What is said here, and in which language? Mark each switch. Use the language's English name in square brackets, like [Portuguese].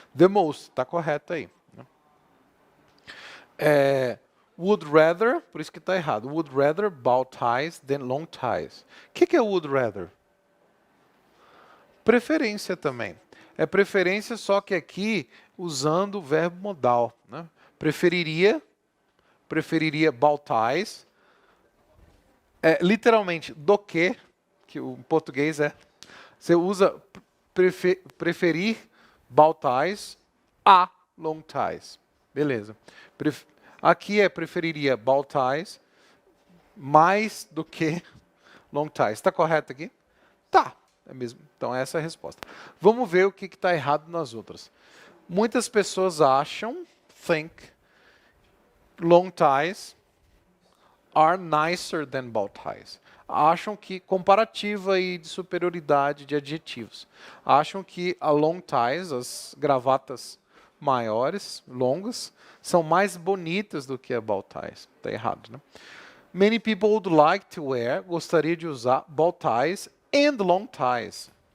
[English] The most, [Portuguese] está correto aí. Né? [English] Would rather, [Portuguese] por isso que está errado. [English] Would rather bow ties than long ties. [Portuguese] O que é [English] would rather? [Portuguese] Preferência também. É preferência, só que aqui usando o verbo modal. Né? Preferiria bow ties. Literalmente, do que o português você usa preferir bow ties a long ties. Beleza. Aqui preferiria bow ties mais do que long ties. Está correto aqui? Tá. É mesmo. Então essa é a resposta. Vamos ver o que está errado nas outras. Muitas pessoas acham, [English] think, long ties are nicer than bow ties. [Portuguese] Acham que, comparativa e de superioridade de adjetivos, acham que a long ties, as gravatas maiores, longas, são mais bonitas do que a bow ties. Está errado, né? [English] Many people would like to wear, [Portuguese] gostaria de usar [English] bow ties and long ties.